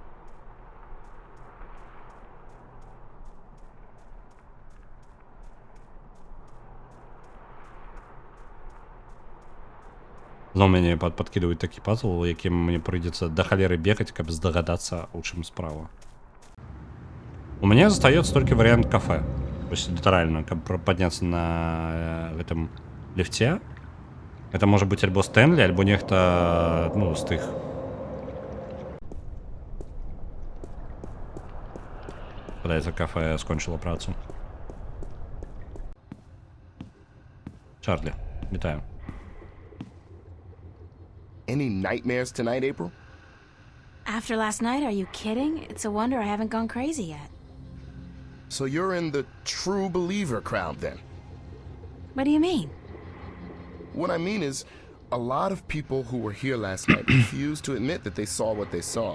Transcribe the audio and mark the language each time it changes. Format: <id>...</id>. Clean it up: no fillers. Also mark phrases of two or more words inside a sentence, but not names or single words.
<be>Зноў мяне падкідваюць такі пазл, у якім мне прыйдзецца да халеры бегаць, каб здагадацца, у чым справа.</be> <ru>У меня остается только вариант кафе. То есть литерально, как подняться на этом лифте</ru> <be>Гэта можа быць альбо Стэнлі, альбо нехта, ну, з тых. Падаецца, кафе скончыла працу. Чарлі, вітаю.</be> <en>Any nightmares tonight, April? After last night, are you kidding? It's a wonder I haven't gone crazy yet. So you're in the true believer crowd then? What do you mean? What I mean is, a lot of people who were here last night refuse to admit that they saw what they saw.</en>